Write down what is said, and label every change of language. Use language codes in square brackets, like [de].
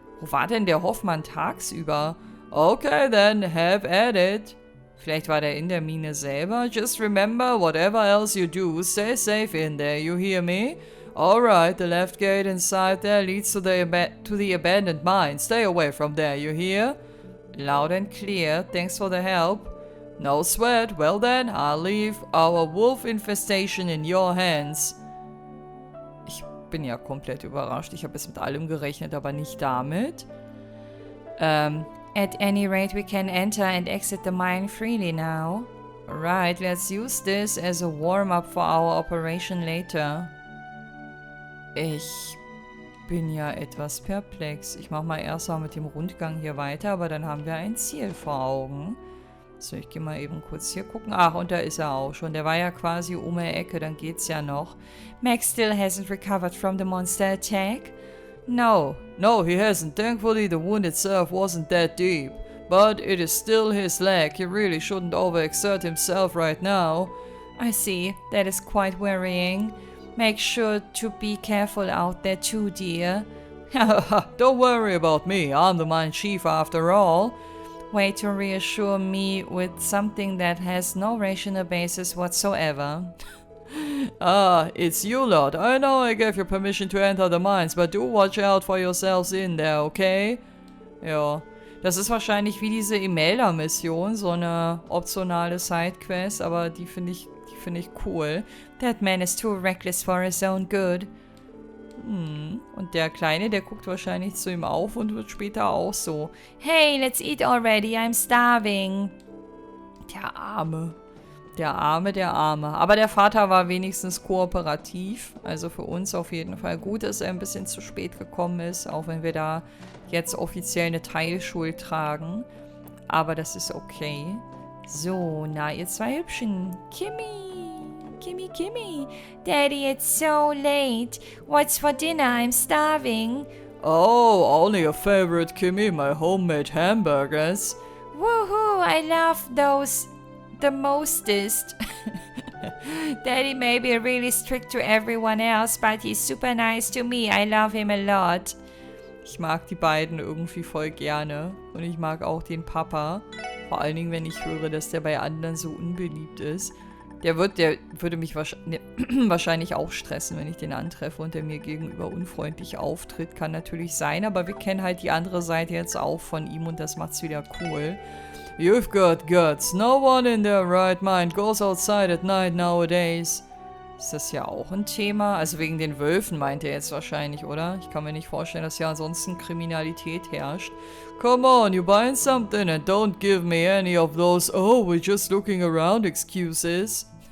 [de] Wo war denn der Hoffmann tagsüber? [en] Okay then, have at it. [de] Vielleicht war der in der Mine selber. [en] Just remember, whatever else you do, stay safe in there, you hear me? Alright, the left gate inside there leads to the abandoned mine. Stay away from there, you hear? Loud and clear, thanks for the help. No sweat, well then, I'll leave our wolf infestation in your hands. [de] Ich bin ja komplett überrascht. Ich habe jetzt mit allem gerechnet, aber nicht damit. [en] At any rate, we can enter and exit the mine freely now. Right, let's use this as a warm-up for our operation later. [de] Ich bin ja etwas perplex. Ich mache mal erst mal mit dem Rundgang hier weiter, aber dann haben wir ein Ziel vor Augen. So, ich gehe mal eben kurz hier gucken. Ach, und da ist er auch schon. Der war ja quasi um die Ecke, dann geht's ja noch. [en] Max still hasn't recovered from the monster attack? No, he hasn't. Thankfully, the wound itself wasn't that deep. But it is still his leg. He really shouldn't overexert himself right now. I see. That is quite worrying. Make sure to be careful out there too, dear. Don't worry about me. I'm the mine chief after all. Way to reassure me with something that has no rational basis whatsoever. Ah, it's you lot. I know I gave you permission to enter the mines, but do watch out for yourselves in there, okay? [de] Ja, das ist wahrscheinlich wie diese Imelda-Mission, so eine optionale Sidequest, aber die finde ich cool. [en] That man is too reckless for his own good. [de] Und der Kleine, der guckt wahrscheinlich zu ihm auf und wird später auch so. [en] Hey, let's eat already, I'm starving. [de] Der Arme. Der Arme. Aber der Vater war wenigstens kooperativ. Also für uns auf jeden Fall gut, dass er ein bisschen zu spät gekommen ist. Auch wenn wir da jetzt offiziell eine Teilschuld tragen. Aber das ist okay. So, na ihr zwei Hübschen. Kimmy. [en] Daddy, it's so late. What's for dinner? I'm starving. Oh, only your favorite, Kimmy, my homemade hamburgers. Woohoo, I love those the mostest. Daddy may be really strict to everyone else, but he's super nice to me. I love him a lot. [de] Ich mag die beiden irgendwie voll gerne. Und ich mag auch den Papa. Vor allen Dingen, wenn ich höre, dass der bei anderen so unbeliebt ist. Der würde mich wahrscheinlich auch stressen, wenn ich den antreffe und der mir gegenüber unfreundlich auftritt. Kann natürlich sein, aber wir kennen halt die andere Seite jetzt auch von ihm und das macht's wieder cool. [en] You've got guts. No one in their right mind goes outside at night nowadays. [de] Ist das ja auch ein Thema? Also wegen den Wölfen meint er jetzt wahrscheinlich, oder? Ich kann mir nicht vorstellen, dass ja ansonsten Kriminalität herrscht. [en] Come on, you buying something and don't give me any of those "oh, we're just looking around" excuses.